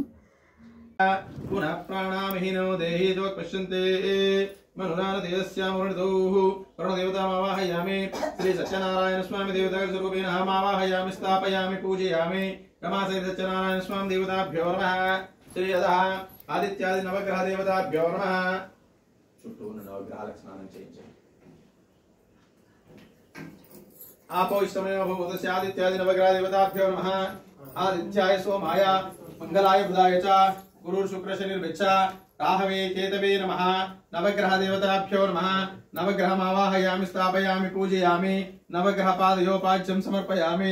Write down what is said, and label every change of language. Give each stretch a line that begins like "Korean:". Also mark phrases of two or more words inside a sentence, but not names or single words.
Sanskrit: పునః ప్రాణామహీనో దేహి పశ్యంతే వరుణదేవతామావాహయామి. శ్రీ సత్యనారాయణ స్వామి దేవతా స్వరూపేణ అహమావాహయామి, స్థాపయామి, పూజయామి. రమాసై సత్యనారాయణ స్వామి దేవతాభ్యో నమః. శ్రీ ఆదిత్యాది నవగ్రహ దేవతాభ్యో నమః.
Telugu: చుట్టూ ఉన్న నవగ్రహాలకు స్నానం చేయించండి.
Sanskrit: आपो इष्टमेव भूतस्य आदित्यादि नवग्रह देवताभ्यो नमः. आदित्याय सोमाय मंगलाय बुधाय च गुरुर् शुक्र शनिर्भिश्च राहवे केतवे नमः. नवग्रह देवताभ्यो नमः. नवग्रहमावाहयामि, स्थापयामि, पूजयामि. नवग्रह पादयोपाज्यं समर्पयामि.